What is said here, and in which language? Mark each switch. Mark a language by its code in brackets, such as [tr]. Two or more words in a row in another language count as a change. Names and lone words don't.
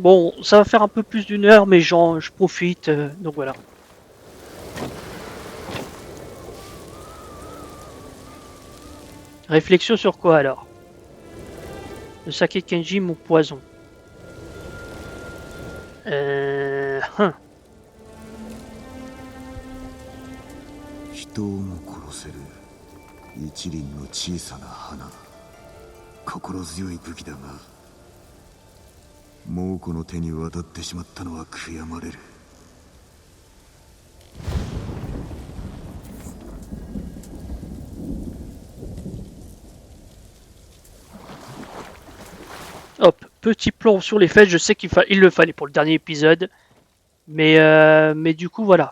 [fr] Bon, ça va faire un peu plus d'1 heure, mais je profite. Donc voilà. Réflexion sur quoi alors? Le saké de Kenji, mon poison. Hein. [ja] 人をも殺せる一輪の小さな花。心強い武器だが、猛虎の手に渡ってしまったのは悔やまれる。 [fr] Hop, petit plomb sur les fesses, je sais qu'il le fallait pour le dernier épisode. Mais du coup, voilà.